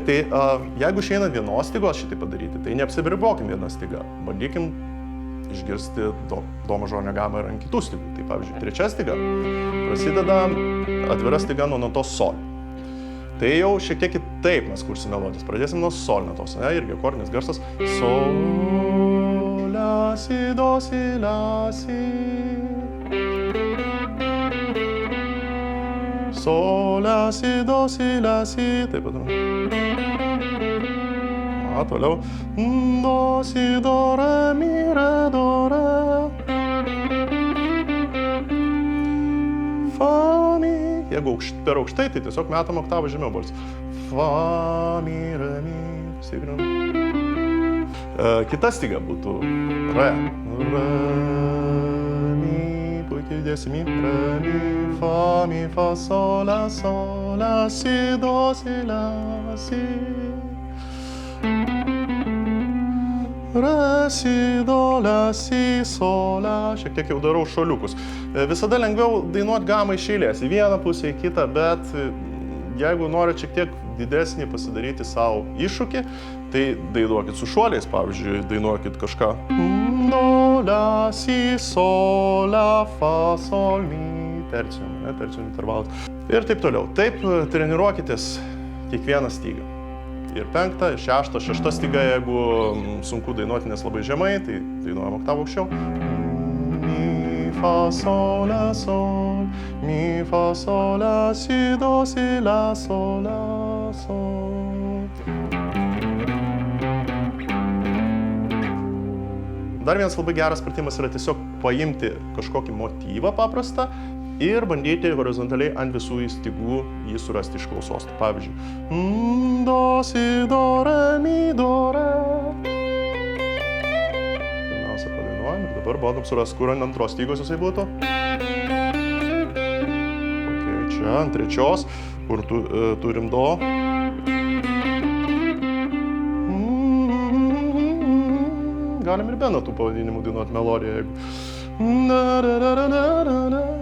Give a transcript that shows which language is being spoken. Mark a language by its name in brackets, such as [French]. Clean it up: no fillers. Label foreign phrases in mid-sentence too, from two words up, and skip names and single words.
[Lithuanian] Tai jeigu išeina vienos stygos šitai padaryti, tai neapsiribokim vieną stygą. Bandykim išgirsti do mažorinę gamą ir ant kitų stygų. Tai pavyzdžiui, trečia styga prasideda atvira styga nuo natos sol. Tai jau šiek tiek kitaip mes kursim melodijas. Pradėsim nuo sol natos, ne? Irgi akordinis garsas. Sol, la, si, do, si, la, si. Sol, la, si, do, si, la, si. Taip pat. Toliau. Do, si, do, re, mi, re, do, re. Fa, mi. Jeigu per aukštai, tai tiesiog metam oktavą žemiau balsą. Fa, mi, re, mi. Stygrim. Kita styga būtų re. Re, mi. Puikiai dėsi mi, re, mi, fa, sol, la, si, do, si, la, si. Re, si, do, la, si, sol, la. Šiek tiek jau darau šuoliukus. Visada lengviau dainuoti gamą iš eilės, į vieną pusę, į kitą, bet jeigu norit šiek tiek didesnį pasidaryti savo iššūkį, tai dainuokit su šuoliais, pavyzdžiui, dainuokit kažką. Do, la, si, sol, la, fa, sol, mi, tercium, tercium intervalas. Ir taip toliau. Taip treniruokitės kiekvieną stygą. Ir penktą, ir šeštą, šešta styga, jeigu sunku dainuoti, nes labai žemai, tai dainuojam oktavą aukščiau. Mi, fa, sol, la, sol, mi, fa, sol, la, si, do, si, la, sol, la, sol. Dar vienas labai geras pratimas yra tiesiog paimti kažkokį motyvą paprastą ir bandyti horizontaliai ant visų stygų jį surasti iš klausos. Tai pavyzdžiui, do, si, do, re, mi, do, re. Pirmiausia padainuojam ir dabar bandom surasti, kur ant antros stygos jisai būtų. Okay, čia ant trečios, kur turim do. Galim ir be natų pavadinimų dainuoti melodiją, jeigu.